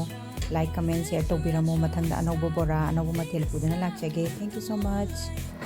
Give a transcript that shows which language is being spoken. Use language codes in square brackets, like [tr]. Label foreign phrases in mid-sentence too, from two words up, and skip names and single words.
[en] like comment share [mjw] tokbiramo mathangda anobo bora anobo mathel pudana lakchage [en] thank you so much